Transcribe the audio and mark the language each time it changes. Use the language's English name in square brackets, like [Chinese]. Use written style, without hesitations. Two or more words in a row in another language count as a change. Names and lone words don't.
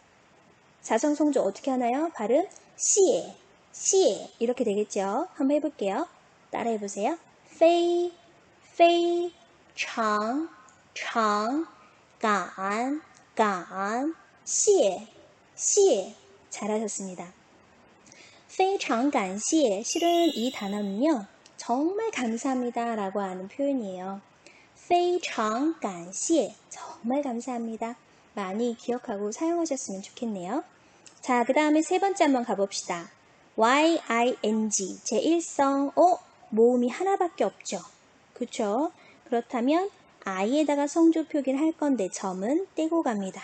[Korean] 사성 성조 어떻게 하나요? 발음 [Chinese] 谢 谢 [Korean] 이렇게 되겠죠. 한번 해볼게요. 따라해 보세요. [Chinese] 非 非 常 常 感 感 谢 谢 잘하셨습니다. 非常感谢 [Korean] 실은 이 단어는요. 정말 감사합니다 라고 하는 표현이에요. [Chinese] 非常感谢 [Korean] 정말 감사합니다. 많이 기억하고 사용하셨으면 좋겠네요. 자, 그 다음에 세 번째 한번 가봅시다. YING 제1성 모음이 하나밖에 없죠. 그쵸? 그렇다면 I에다가 성조 표기를 할 건데 점은 떼고 갑니다.